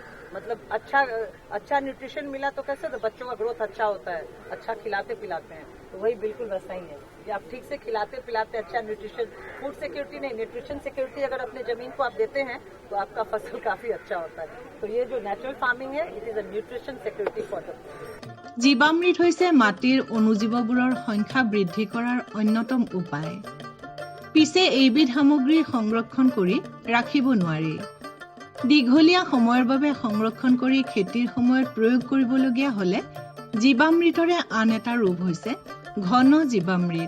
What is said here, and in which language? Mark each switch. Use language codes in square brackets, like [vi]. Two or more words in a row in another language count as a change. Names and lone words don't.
[hi] मतलब अच्छा न्यूट्रिशन मिला तो कैसे, तो बच्चों का ग्रोथ अच्छा होता है, अच्छा खिलाते पिलाते हैं, तो वही बिल्कुल वैसा ही है कि आप ठीक से खिलाते पिलाते, अच्छा न्यूट्रिशन, [en] food security [hi] नहीं, [en] nutrition security [hi] अगर अपने जमीन को आप देते हैं तो आपका फसल काफी अच्छा होता है। तो ये जो [en] natural farming [hi] है, [en] it is a nutrition security for the. [as] জীৱামৃত হৈছে মাটিৰ অণুজীৱবোৰৰ সংখ্যা বৃদ্ধি কৰাৰ অন্যতম উপায়। পিছে এইবিধ সামগ্ৰী সংৰক্ষণ কৰি ৰাখিব নোৱাৰি। দীঘলীয়া সময়ৰ বাবে সংৰক্ষণ কৰি খেতিৰ সময়ত প্ৰয়োগ কৰিবলগীয়া হ'লে জীৱামৃতৰে আন এটা ৰূপ হৈছে ঘন জীৱামৃত।